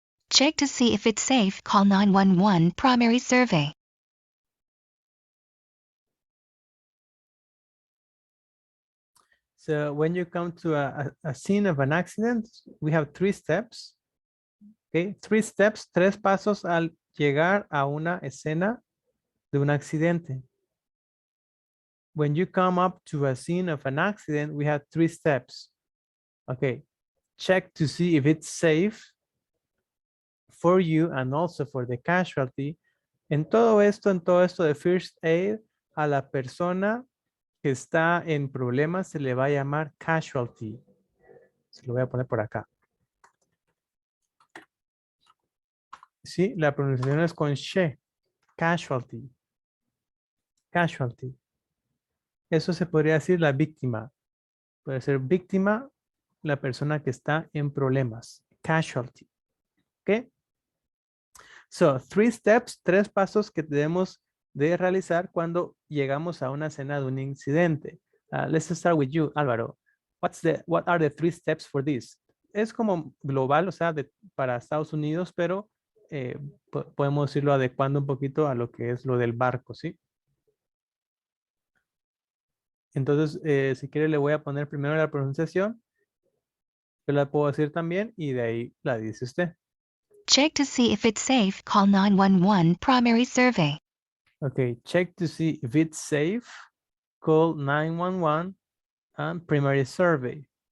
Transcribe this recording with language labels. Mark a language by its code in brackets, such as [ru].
[en] Check to see if it's safe. Call 911 primary survey. So when you come to a scene of an accident, we have 3 steps. Okay, 3 steps, [es] 3 pasos al llegar a una escena de un accidente. [en] When you come up to a scene of an accident, we have 3 steps. Okay, check to see if it's safe for you and also for the casualty. [es] En todo esto de first aid, a la persona que está en problemas se le va a llamar casualty. Se lo voy a poner por acá. Sí, la pronunciación es con she. Casualty. Casualty. Eso se podría decir la víctima. Puede ser víctima la persona que está en problemas. Casualty. ¿Ok? [en] So, 3 steps, [es] 3 pasos que debemos de realizar cuando llegamos a una escena de un incidente. [en] Let's start with you, Álvaro. What are the 3 steps for this? [es] Es como global, o sea, para Estados Unidos, pero podemos irlo adecuando un poquito a lo que es lo del barco, ¿sí? Entonces, si quiere le voy a poner primero la pronunciación. Yo la puedo decir también y de ahí la dice usted. [en] Check to see if it's safe. Call 911 primary survey. Okay, check to see if it's safe. Call 911 and primary survey.